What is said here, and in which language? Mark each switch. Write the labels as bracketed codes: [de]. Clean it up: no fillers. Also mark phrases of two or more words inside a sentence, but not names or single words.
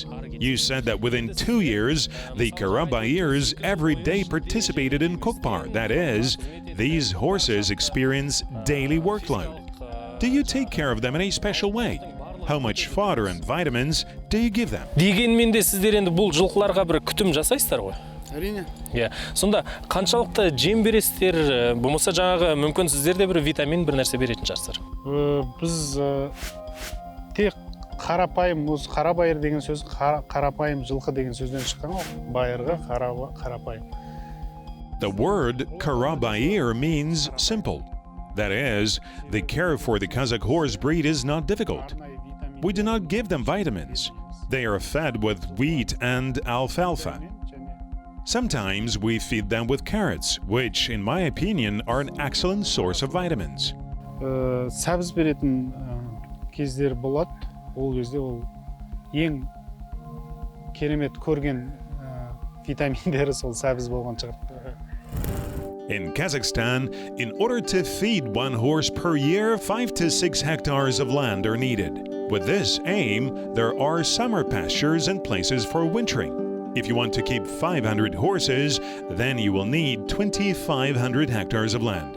[en] You said that within 2 years, the Karabaiyrs every day participated in Kokpar. That is, these horses experience daily workload. Do you take care of them in a special way? How much fodder and vitamins do you give them? [kk] дегенмен де сіздер енді бұл жылқыларға бір күтім жасайсыздар ғой. Әрине. Сонда қаншалықты жем бересіздер, болмаса жаңағы мүмкін сіздерде бір витамин бір нәрсе беретін шығарсыздар. Біз тек қарапайым, осы Қарабайыр деген сөз қарапайым жылқы деген сөзден шыққан ғой. Байырғы қарапайым. [en] The word Karabaiyr means simple. That is, the care for the Kazakh horse breed is not difficult. We do not give them vitamins. They are fed with wheat and alfalfa. Sometimes we feed them with carrots, which, in my opinion, are an excellent source of vitamins. [kk] Сәбіз беретін кездер болады. Ол кезде ол ең керемет көрген витаминдері сол сәбіз болған шығар. [en] In Kazakhstan, in order to feed one horse per year, 5 to 6 hectares of land are needed. With this aim, there are summer pastures and places for wintering. If you want to keep 500 horses, then you will need 2,500 hectares of land.